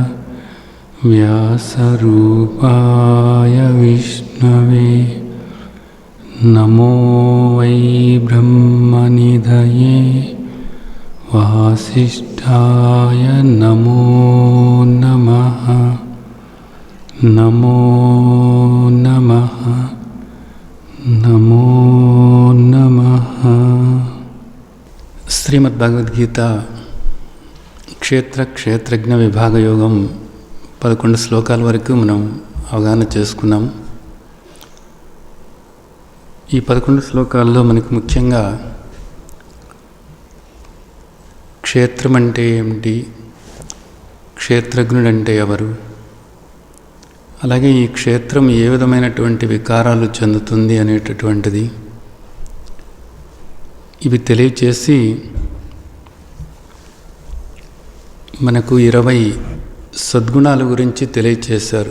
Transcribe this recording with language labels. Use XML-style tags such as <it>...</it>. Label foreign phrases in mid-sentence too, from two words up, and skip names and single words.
<sa>व्यासरूपाय विष्णवे नमो वै ब्रह्मनिधये वासिष्ठाय नमो नमः नमो नमः नमो नमः।</sa> <te>శ్రీమద్భగవద్గీత క్షేత్రజ్ఞ విభాగ యోగం 11 శ్లోకాల వరకు మనం అవగాహన చేసుకున్నాం. ఈ 11 శ్లోకాల్లో మనకు ముఖ్యంగా క్షేత్రం అంటే ఏమిటి, క్షేత్రజ్ఞుడు అంటే ఎవరు, అలాగే ఈ క్షేత్రం ఏ విధమైనటువంటి వికారాలు చెందుతుంది అనేటటువంటిది ఇవి తెలియచేసి మనకు 20 సద్గుణాల గురించి తెలియచేశారు.</te>